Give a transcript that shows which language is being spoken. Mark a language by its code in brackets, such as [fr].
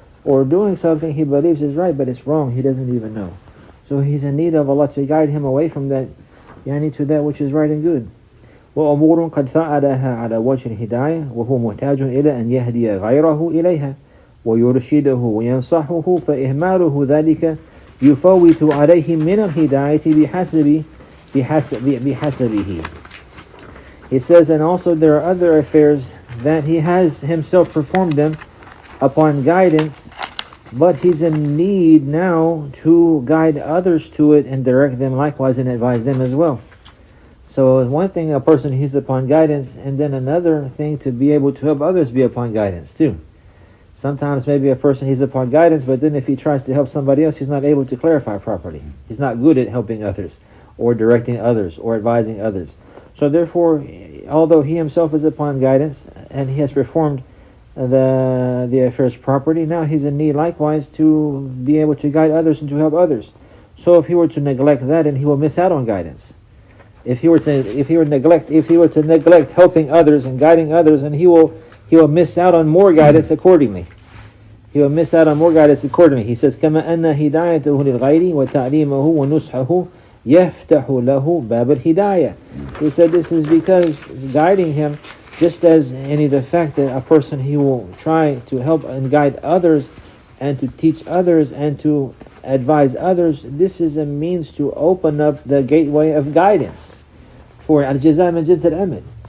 [en] or doing something he believes is right, but it's wrong, he doesn't even know. So he's in need of Allah to guide him away from that, to that which is right and good. [ar] وأمور قد فعلها على وجه الهداية وهو محتاج إلى أن يهدي غيره إليها ويرشده وينصحه فإهماله ذلك يفوت عليه من الهداية بحسبه. [en] It says, and also there are other affairs that he has himself performed them upon guidance, but he's in need now to guide others to it and direct them likewise and advise them as well. So one thing, a person he's upon guidance, and then another thing to be able to help others be upon guidance too. Sometimes maybe a person he's upon guidance, but then if he tries to help somebody else, he's not able to clarify properly. He's not good at helping others or directing others or advising others. So therefore, although he himself is upon guidance and he has performed the affairs properly, now he's in need likewise to be able to guide others and to help others. So if he were to neglect that, then he will miss out on guidance. If he were to neglect helping others and guiding others, and he will miss out on more guidance accordingly. He will miss out on more guidance accordingly. He says, [ar] كما أن هدايته للغير وتعليمه ونصحه يفتح له باب الهداية. [en] He said this is because guiding him, just as the fact that a person he will try to help and guide others and to teach others and to advise others, this is a means to open up the gateway of guidance for [ar] al-jaza min jins al-amal.